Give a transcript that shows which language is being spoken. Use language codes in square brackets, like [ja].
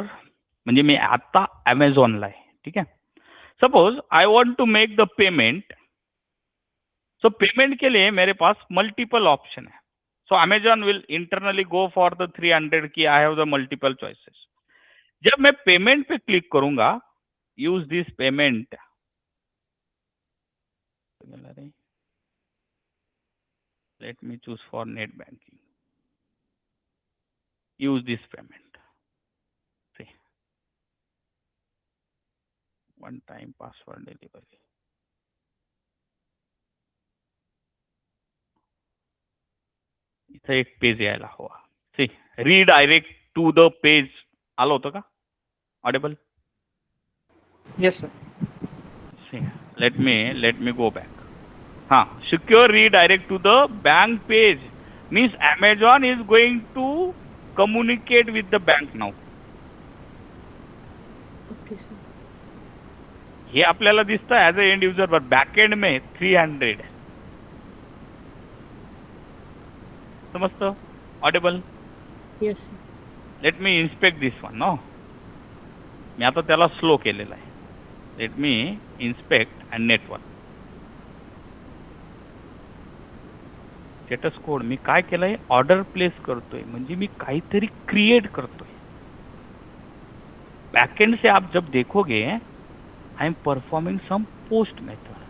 [mr] म्हणजे मी आता अमेझॉनला आहे. ठीक आहे. [en] Suppose I want to make the payment. [hi] So payment के लिए मेरे पास मल्टीपल ऑप्शन है. [en] So Amazon will internally go for the 300 की I have the multiple choices. [hi] जब मैं पेमेंट पे क्लिक करूंगा, [en] Use this payment, let me choose for net banking, use this payment. One time password delivery. [mr] इथं एक page यायला हवा. [en] see redirect to the page [mr] आलं होतं का? [en] Audible? Yes sir. See, let me go back. Secure redirect to the bank page means Amazon is going to communicate with the bank now. Okay sir. [mr] हे आपल्याला दिसतं as a end user, [hi] पर back and में 300. [mr] समजतं? Audible? [en] Yes sir. Let me inspect this one. [mr] No, मी आता त्याला slow केलेला आहे. [en] Let me inspect and network. [mr] Status code मी काय केलंय? ऑर्डर प्लेस करतोय, म्हणजे मी काहीतरी क्रिएट करतोय. [hi] बैकएंड से आप जब देखोगे [en] I am performing some post method.